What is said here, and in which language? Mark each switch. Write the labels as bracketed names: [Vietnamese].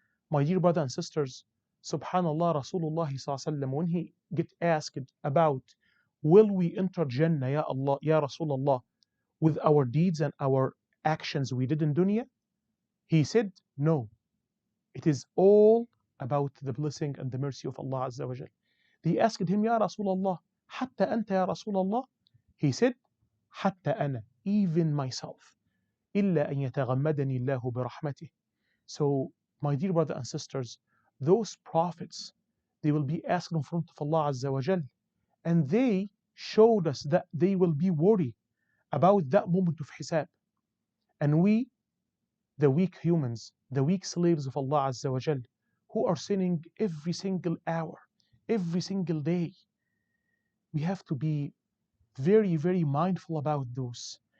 [English] My dear brothers and sisters, subhanallah, Rasulullah sallallahu when he get asked about will we enter Jannah, ya Allah, ya Rasulullah, with our deeds and our actions we did in dunya, he said no. It is all about the blessing and the mercy of Allah Azza wa Jal. They asked him, ya Rasulullah, [Arabic] حتى أنت يا رسول الله. He said, حتى أنا, [English] even myself, [Arabic] إلا أن يتغمدني الله برحمته. [English] So, my dear brothers and sisters, those prophets, they will be asked in front of Allah Azza wa Jal, and they showed us that they will be worried about that moment of hisab. And we, the weak humans, the weak slaves of Allah Azza wa Jal, who are sinning every single hour, every single day, we have to be very, very mindful about those.